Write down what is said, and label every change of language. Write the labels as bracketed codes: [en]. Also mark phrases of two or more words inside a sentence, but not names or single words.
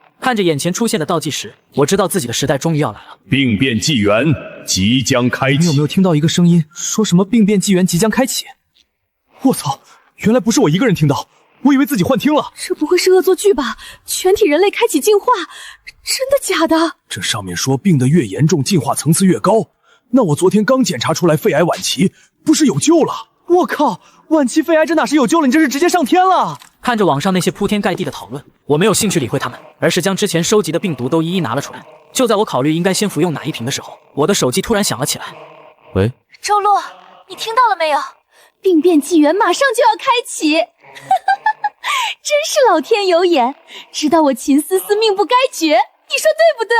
[zh] 看着眼前出現的倒計時，我知道自己的時代終於要來了。病變紀元即將開啟。你有沒有聽到一個聲音，說什麼病變紀元即將開啟？我操，原來不是我一個人聽到， 我以為自己幻聽了。這不會是惡作劇吧？全體人類開啟進化，真的假的？這上面說病得越嚴重，進化層次越高。那我昨天剛檢查出來肺癌晚期，不是有救了？我靠，晚期肺癌这哪是有救了？你这是直接上天了！看着网上那些鋪天蓋地的討論，我沒有興趣理會他們，而是將之前收集的病毒都一一拿了出來。就在我考慮應該先服用哪一瓶的時候，我的手機突然響了起來。喂，周洛，你聽到了沒有？病變紀元馬上就要開啟。真是老天有眼，知道我秦思思命不該絕，你說對不對？